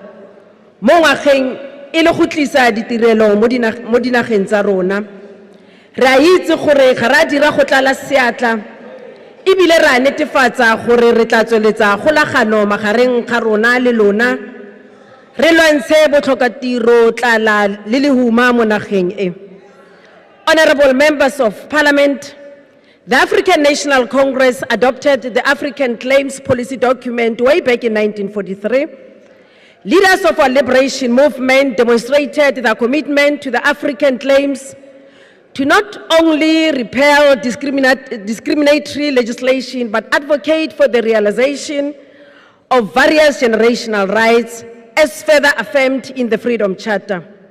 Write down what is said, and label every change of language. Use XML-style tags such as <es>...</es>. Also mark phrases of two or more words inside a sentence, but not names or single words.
<tn>mo ngwageng e le go tlisa ditirelo mo dinageng tsa rona re a itse gore ga ra dira go tlala seatla ebile ra netefatsa gore re tla tsweletsa kgolagano magareng ga rona le lona re lwantshe botlhokatiro tlala le lehuma mo nageng e.</tn> <en>Honorable members of Parliament, the African National Congress adopted the African Claims Policy document way back in 1943. Leaders of our liberation movement demonstrated their commitment to the African claims to not only repeal discriminatory legislation, but advocate for the realization of various generational rights as further affirmed in the Freedom Charter.</en>